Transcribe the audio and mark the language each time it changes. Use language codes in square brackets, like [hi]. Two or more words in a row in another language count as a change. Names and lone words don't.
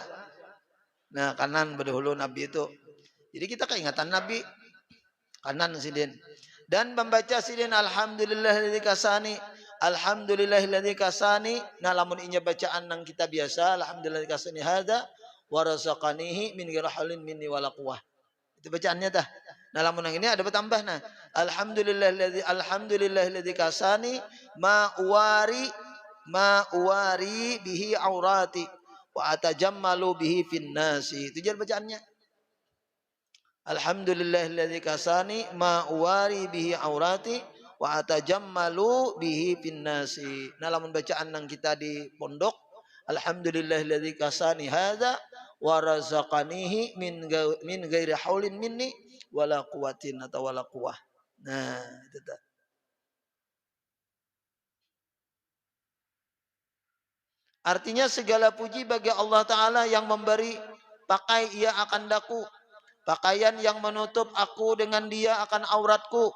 [bjn] Nah kanan berdahulu Nabi itu. Jadi kita keingatan Nabi kanan sidin. Dan membaca sidin [ar] الحمد لله الذي كساني. الحمد لله الذي كساني. [bjn] Nah lamun inya bacaan nang kita biasa [ar] الحمد لله الذي كساني هذا ورزقنيه من غير حول مني ولا قوة. [bjn] Itu bacaannya tah. Nah lamun yang ini ada bertambah nah. [ar] الحمد لله الذي كساني ما أواري به عورتي وأتجمل به في الناس. [bjn] Itu jadi bacaannya. [ar] الحمد لله الذي كساني ما أواري به عورتي وأتجمل به في الناس. [bjn] Nah lamun bacaan nang kita di pondok [ar] الحمد لله الذي كساني هذا ورزقنيه من غير حول مني ولا قوة atau ولا قوة. [bjn] Nah, itu tak. [id] Artinya segala puji bagi Allah Ta'ala yang memberi pakai ia akan daku. Pakaian yang menutup aku dengan dia akan auratku.